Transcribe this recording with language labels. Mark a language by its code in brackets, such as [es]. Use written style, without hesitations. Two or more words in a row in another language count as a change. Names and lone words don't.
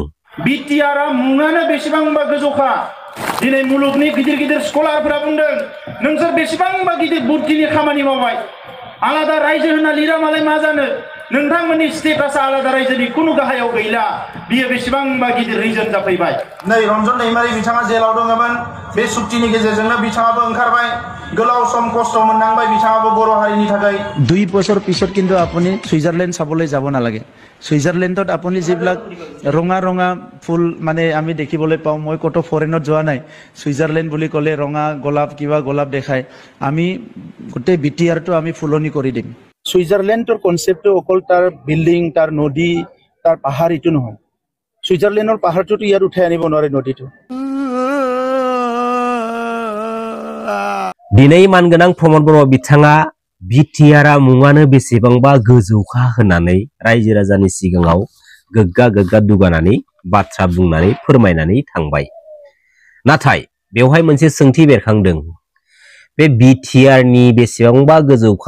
[brx] बिटिआर मुङानो बेसेबांबा गोजौखा दिनै मुलुगनि गिदिर गिदिर स्कलारफोरा बुंदों नोंसोर बेसेबांबा गिदिर बुद्धिनि खामानि मावबाय आलादा रायजो होनना लिरा मालाय मा जानो नोंथांमोननि स्टेटासा आलादा रायजोनि कुनु गाहायाव गैला बियो बेसेबांबा गिदिर रिजन जाफैबाय नै रन्जन दैमारि बिथाङा जेलाव दङमोन बे सुक्तिनि गेजेरजोंनो बिथाङाबो ओंखारबाय गोलाव सम खस्थ' मोननांबाय बिथाङाबो बर' हारिनि थाखाय [as] 2 বছৰ পিছত কিন্তু আপুনি সুইজাৰলেণ্ড চাবলৈ যাব নালাগে সুইজাৰলেণ্ডত আপুনি যিবিলাক ৰঙা ৰঙা ফুল মানে আমি দেখিবলৈ পাওঁ মই কত ফৰেনত যোৱা নাই সুইজাৰলেণ্ড বুলি ক'লে ৰঙা গোলাপ কিবা গোলাপ দেখায় আমি গোটেই বিটিআৰটো আমি ফুলনি কৰি দিম সুইজাৰলেণ্ডৰ কনসেপ্টটো অকল তাৰ বিল্ডিং তাৰ নদী তাৰ পাহাৰ ইটো নহয় সুইজাৰলেণ্ডৰ পাহাৰটোতো ইয়াত উঠাই আনিব নোৱাৰে নদীটো [brx] दिनै मानगोनां प्रमद ब्रह्म बिथाङा बिटिआरआ मुङानो बेसेबांबा गोजौखा होननानै रायजो राजानि सिगाङाव गोग्गा गोग्गा दुगानानै बाथ्रा बुंनानै फोरमायनानै थांबाय नाथाय बेवहाय मोनसे सोंथि बेरखांदों बे बिटिआरनि बेसेबांबा गोजौखा